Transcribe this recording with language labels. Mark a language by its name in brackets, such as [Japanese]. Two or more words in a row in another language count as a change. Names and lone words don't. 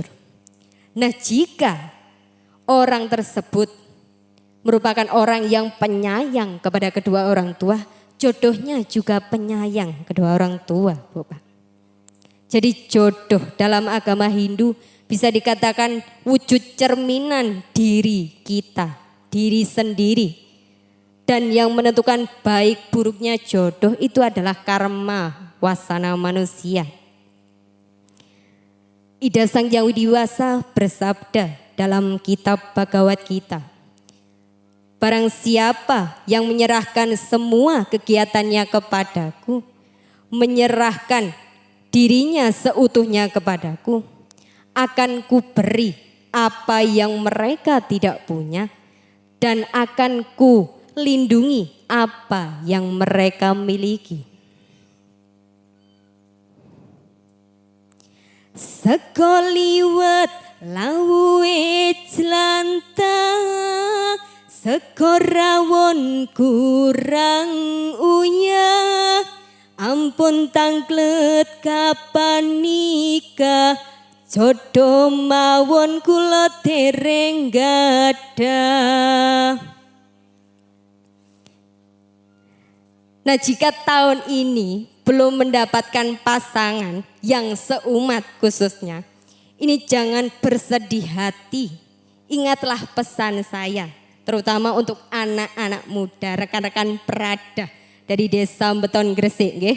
[Indonesian] Nah, jika orang tersebut merupakan orang yang penyayang kepada kedua orang tua, jodohnya juga penyayang kedua orang tua, Bapak. Jadi jodoh dalam agama Hindu bisa dikatakan wujud cerminan diri kita, diri sendiri. Dan yang menentukan baik buruknya jodoh itu adalah karma wasana manusia. Ida Sang Hyang Widiwasa bersabda dalam kitab Bhagavad Gita, barang siapa yang menyerahkan semua kegiatannya kepadaku, menyerahkan dirinya seutuhnya kepadaku, akan kuberi apa yang mereka tidak punya, dan akan ku lindungi apa yang mereka miliki. [Javanese] Sekoliwat lawe jelanta, sekorawon kurang uyah, ampun tangklet kapan nikah, jodoh mawon kula dereng gadah. [Indonesian] Nah, jika tahun ini belum mendapatkan pasangan yang seumat khususnya, ini jangan bersedih hati. Ingatlah pesan saya, terutama untuk anak-anak muda, rekan-rekan perada dari Desa Beton Gresik, nggih.